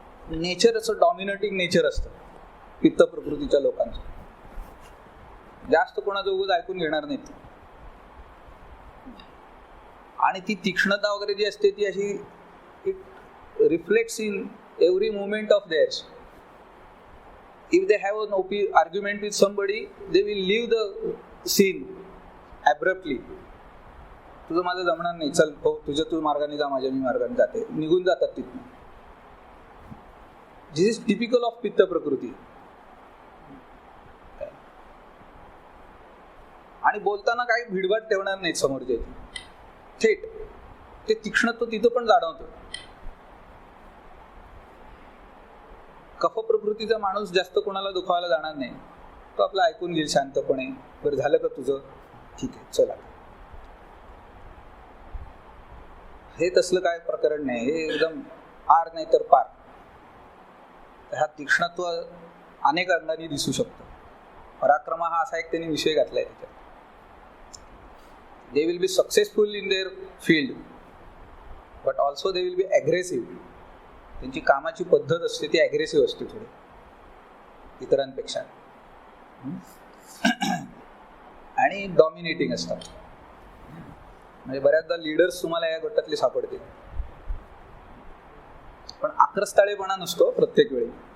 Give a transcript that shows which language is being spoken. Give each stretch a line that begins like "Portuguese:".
Marathi: Nature असं dominating nature असतं पित्त प्रकृतीच्या लोकांचं. जास्त कोणाचं उगाच ऐकून घेणार नाहीत. आणि ती तीक्ष्णता वगैरे जी असते ती अशी
English: It reflects in every movement of theirs. If they have an argument with somebody, they will leave the scene abruptly.
Marathi: तुझं माझं जमणार नाही, चल हो तुझ्या तू मार्गाने जा, माझ्या मी मार्गाने जाते, निघून जातात तिथून.
English: This is typical of पित्त प्रकृती.
Marathi: आणि बोलताना काही भिडभाड ठेवणार नाहीत समोरचे, थेट ते तीक्ष्णत्व तिथं पण जाणवतं. कफ प्रकृतीचा माणूस जास्त कोणाला दुखावायला जाणार नाही, तो आपला ऐकून घेईल शांतपणे. बरं झालं का तुझं, ठीक आहे चला. हे तसलं काय प्रकरण नाही, हे एकदम आर नाही तर पार. हा तीक्ष्णत्व अनेक अंगाने दिसू शकतो. पराक्रम हा असा एक त्यांनी विषय घातलाय त्याच्यात.
English: They will be successful in their field but also they will be aggressive.
Marathi: त्यांची कामाची पद्धत असते ती अग्रेसिव्ह असते थोडी इतरांपेक्षा, आणि डॉमिनेटिंग असतात. म्हणजे बऱ्याचदा लीडर्स तुम्हाला या गटातले सापडतील, पण आक्रस्ताळेपणा नसतो प्रत्येक वेळी.